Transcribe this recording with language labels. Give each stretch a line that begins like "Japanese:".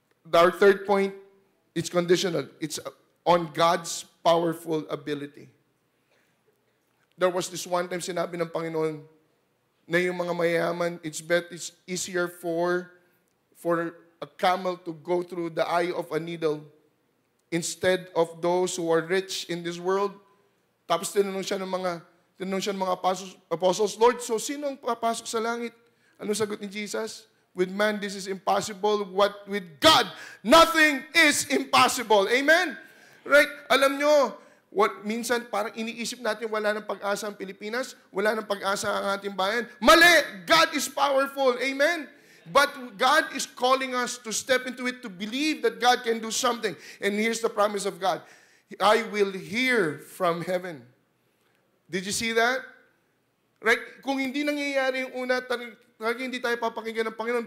English: Our third point, it's conditional. It's on God's powerful ability. There was this one time
Filipino: sinabi ng Panginoon na yung mga mayayaman,
English: it's easier for a camel to go through the eye of a needle instead of those who are rich in this world.
Filipino: Tapos tinanong siya ng mga apostles, Lord, so sino ang papasok sa langit? Ano sagot ni Jesus?
English: With man, this is impossible. What with God, nothing is impossible. Amen? Right?
Filipino: Alam nyo, minsan parang iniisip natin wala ng pag-asa ang Pilipinas, wala ng pag-asa ang ating bayan. Mali!
English: God is powerful. Amen? But God is calling us to step into it, to believe that God can do something. And here's the promise of God. I will hear from heaven. Did you see that? Right?
Filipino: Kung hindi nangyayari yung una, talaga hindi tayo papakinggan ng Panginoon.